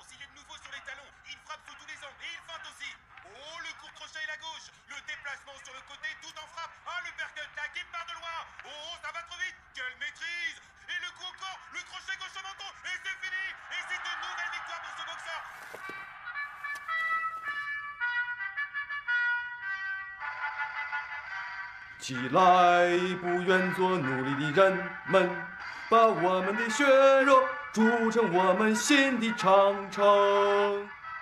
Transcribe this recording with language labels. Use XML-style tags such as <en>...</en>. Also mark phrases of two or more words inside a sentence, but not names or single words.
<fr>Il est de nouveau sur les talons. Il frappe sous tous les angles et il feinte aussi. Oh, le court crochet la gauche. Le déplacement sur le côté tout en frappe. Ah, le percut là qui part de loin. Oh, ça va trop vite. Quelle maîtrise. Et le coup encore. Le crochet gauche au menton. Et c'est fini. Et c'est une nouvelle victoire pour ce boxeur.</fr> <zh>起来，不愿做奴隶的人们，把我们的血肉筑成我们新的长城。</zh>